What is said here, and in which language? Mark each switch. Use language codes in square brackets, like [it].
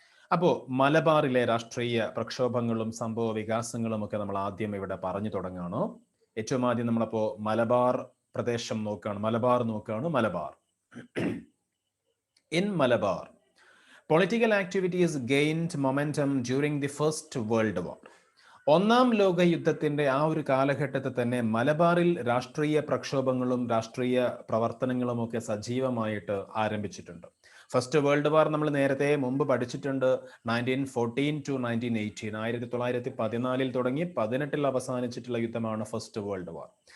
[ml] അപ്പോൾ മലബാറിലെ രാഷ്ട്രീയ പ്രക്ഷോഭങ്ങളും സംഭവ വികാസങ്ങളും ഒക്കെ നമ്മൾ ആദ്യം ഇവിടെ പറഞ്ഞു തുടങ്ങുകയാണ്. ഏറ്റവും ആദ്യം നമ്മളപ്പോൾ മലബാർ പ്രദേശം നോക്കുകയാണ്. [en] Malabar In Malabar, political activities gained momentum during the First World War. [ml] ഒന്നാം ലോക യുദ്ധത്തിന്റെ ആ ഒരു കാലഘട്ടത്തിൽ തന്നെ മലബാറിൽ രാഷ്ട്രീയ പ്രക്ഷോഭങ്ങളും രാഷ്ട്രീയ പ്രവർത്തനങ്ങളും ഒക്കെ സജീവമായിട്ട് ആരംഭിച്ചിട്ടുണ്ട്. ഫസ്റ്റ് വേൾഡ് വാർ നമ്മൾ നേരത്തെ മുമ്പ് പഠിച്ചിട്ടുണ്ട്. 1914 to 1918, 1914 തുടങ്ങി 18 അവസാനിച്ചിട്ടുള്ള യുദ്ധമാണ് ഫസ്റ്റ് വേൾഡ് വാർ.